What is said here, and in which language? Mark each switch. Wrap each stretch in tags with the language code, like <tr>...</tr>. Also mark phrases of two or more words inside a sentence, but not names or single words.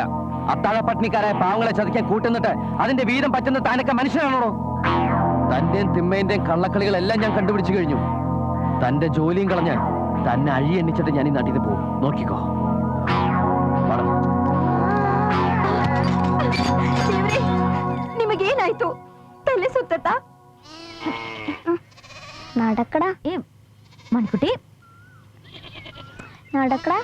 <ml>അത്താഴ പട്ടിണിക്കാരായ പാവങ്ങളെ ചതിക്കാൻ കൂട്ടുന്നിട്ട് അതിന്റെ വീതം പറ്റുന്ന താനൊക്കെ മനുഷ്യനാണോ? തന്റെയും തിമ്മേന്റെയും കള്ളക്കളികളെല്ലാം ഞാൻ കണ്ടുപിടിച്ചു കഴിഞ്ഞു. തന്റെ ജോലിയും കളഞ്ഞ് തന്നെ അഴി എണ്ണിച്ചിട്ട് ഞാൻ ഈ നാട്ടിൽ നിന്ന് പോകും. നോക്കിക്കോ.</ml> <kn>ನಿಮಗೇನಾಯ್ತು? ತಲೆ ಸುತ್ತಾ?</kn> <ml>നടക്കടാ മണിക്കുട്ടി, നടക്കടാ.</ml>